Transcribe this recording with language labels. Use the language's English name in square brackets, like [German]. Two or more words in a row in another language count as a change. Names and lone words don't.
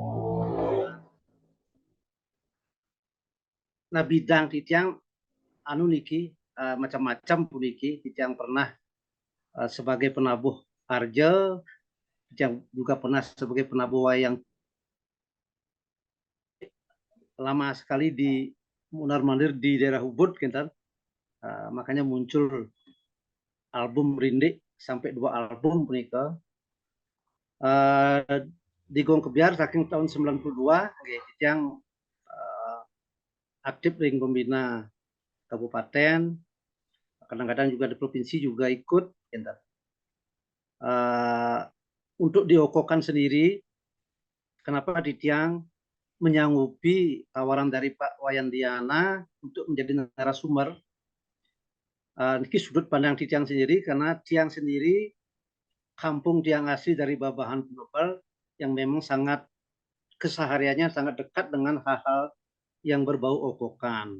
[Indonesian] Nah bidang [Balinese] titiang anu niki [Indonesian] macam-macam puniki, titiang pernah sebagai penabuh arja, yang juga pernah sebagai penabuh wayang lama sekali di mundar-mandir di daerah Ubud, kintan. Makanya muncul album Rindik sampai 2 album punika. Di Gong Kebiar saking tahun 92 yang aktif ring pembina kabupaten, kadang-kadang juga di provinsi juga ikut. Untuk diokokan sendiri, kenapa Ditiang menyanggupi tawaran dari Pak Wayandiana untuk menjadi narasumber? Ini sudut pandang Ditiang sendiri, karena Tiang sendiri kampung Tiang asli dari Babahan Global yang memang sangat kesehariannya sangat dekat dengan hal-hal yang berbau okokan.